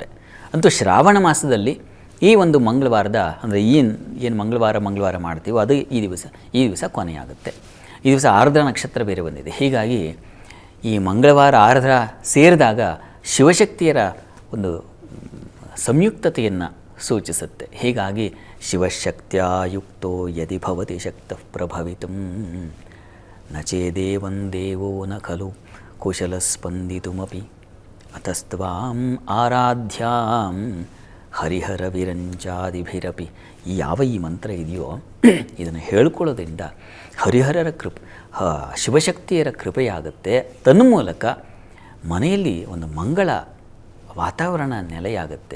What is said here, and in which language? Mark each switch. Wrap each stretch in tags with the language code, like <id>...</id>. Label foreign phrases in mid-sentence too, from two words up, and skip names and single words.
<kn>ಅಂತೂ ಶ್ರಾವಣ ಮಾಸದಲ್ಲಿ ಈ ಒಂದು ಮಂಗಳವಾರದ ಅಂದರೆ ಏನು ಮಂಗಳವಾರ ಮಾಡ್ತೀವೋ ಅದು ಈ ದಿವಸ ಕೊನೆಯಾಗುತ್ತೆ. ಈ ದಿವಸ ಆರ್ದ್ರ ನಕ್ಷತ್ರ ಬೇರೆ ಬಂದಿದೆ. ಹೀಗಾಗಿ ಈ ಮಂಗಳವಾರ ಆರ್ದ್ರ ಸೇರಿದಾಗ ಶಿವಶಕ್ತಿಯರ ಒಂದು ಸಂಯುಕ್ತತೆಯನ್ನು ಸೂಚಿಸುತ್ತೆ.</kn> <sa>ಹೀಗಾಗಿ ಶಿವಶಕ್ತ್ಯಾಯುಕ್ತೋ ಯದಿ ಭವತಿ ಶಕ್ತಃ ಪ್ರಭವಿತುಂ ನ ಚೇದೇವಂ ದೇವೋ ನ ಖಲು ಕುಶಲಸ್ಪಂದಿತುಮಪಿ ಅತಸ್ತ್ವಾಂ ಆರಾಧ್ಯಾಂ ಹರಿಹರ ವಿರಂಚಾದಿಭಿರಪಿ.</sa> <kn>ಯಾವ ಈ ಮಂತ್ರ ಇದೆಯೋ ಇದನ್ನು ಹೇಳ್ಕೊಳ್ಳೋದ್ರಿಂದ ಹರಿಹರರ ಶಿವಶಕ್ತಿಯರ ಕೃಪೆಯಾಗುತ್ತೆ. ತನ್ಮೂಲಕ ಮನೆಯಲ್ಲಿ ಒಂದು ಮಂಗಳ ವಾತಾವರಣ ನೆಲೆಯಾಗುತ್ತೆ.</kn>